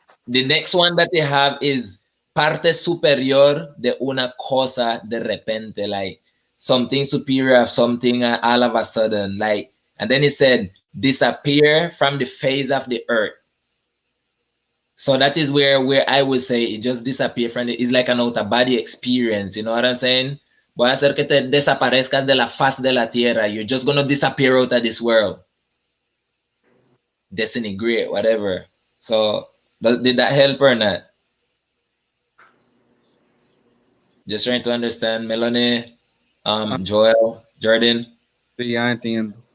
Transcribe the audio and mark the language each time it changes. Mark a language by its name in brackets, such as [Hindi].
[English] The next one that they have is [Spanish] parte superior de una cosa de repente, [English] like something superior of something all of a sudden, like, and then he said disappear from the face of the earth. So that is where I would say it just disappear from it. It's like an out of body experience, you know what I'm saying? [Spanish] Voy a hacer que te desaparezcas de la faz de la tierra. [English] You're just gonna disappear out of this world. Disintegrate, whatever. So did that help or not? Just trying to understand. Melanie, Joel, Jordan. [Spanish] Sí, ya entiendo.